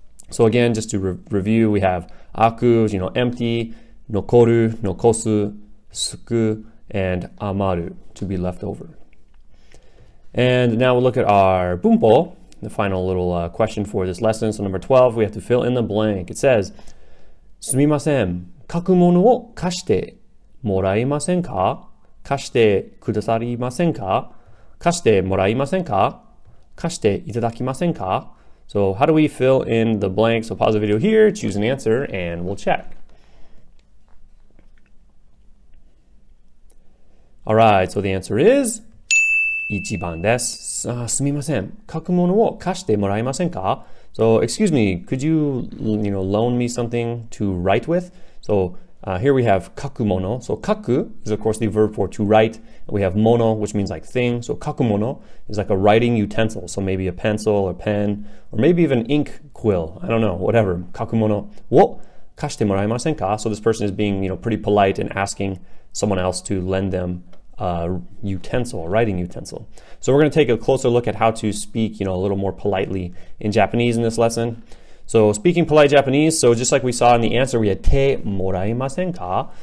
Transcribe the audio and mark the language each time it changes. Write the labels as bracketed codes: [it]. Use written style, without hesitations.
[en] So again, just to review, we have aku, empty, nokoru, nokosu, suku, and amaru, to be left over. And now we'll look at our Boompole, the final little question for this lesson. So number 12, we have to fill in the blank. [ja] It says, すみません、書くものを貸してもらえませんか? 貸してくださりませんか? 貸してもらえませんか?貸していただきませんか? [en] So how do we fill in the blank? So pause the video here, choose an answer, and we'll check. Alright, so the answer is [ja] 1番です。すみません。書くものを貸してもらえませんか? [en] So, excuse me, could you, loan me something to write with? So, here we have 書くもの. So, 書く is of course the verb for to write. We have もの, which means like thing. So, 書くもの is like a writing utensil. So, maybe a pencil or pen, or maybe even ink quill. I don't know, whatever. [ja] 書くものを貸してもらえませんか? [en] So, this person is being, pretty polite and asking someone else to lend them utensil, a writing utensil. So we're going to take a closer look at how to speak, a little more politely in Japanese in this lesson. So speaking polite Japanese, so just like we saw in the answer, we had [ja] te moraimasen ka.